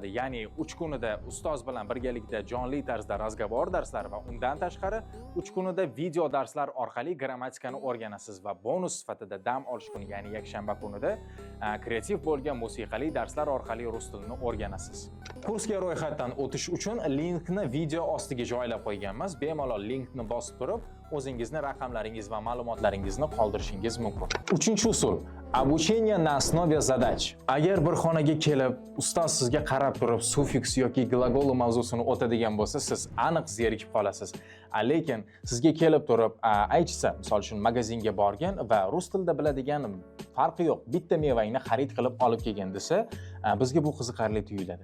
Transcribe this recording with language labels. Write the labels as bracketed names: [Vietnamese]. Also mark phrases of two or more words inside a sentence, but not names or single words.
[Uzbek] Ya'ni 3 kunida ustoz bilan birgalikda jonli tarzda razgovor darslari va undan tashqari 3 kunida video darslar orqali grammatikani o'rganasiz va bonus sifatida dam olish kuni, ya'ni yakshanba kunida kreativ bo'lgan musiqali darslar orqali rus tilini o'rganasiz. Kursga ro'yxatdan o'tish uchun linkni video ostiga joylab qo'yganmiz. Bemalol linkni bosib turib, o'zingizni raqamlaringiz va ma'lumotlaringizni qoldirishingiz mumkin. 3-usul. [Russian] Обучение на основе задач. [Uzbek] Agar bir xonaga kelib, ustoz sizga qarab turib, sufiks yoki gлагол mavzusini o'tadigan bo'lsa, siz aniq zerikib qolasiz. Lekin sizga kelib turib, aytsa, misol uchun magazinga borgan va rus tilida biladigan farqi yo'q, bitta mevangni xarid qilib olib kelgan desa, bizga bu qiziqarli tuyuladi.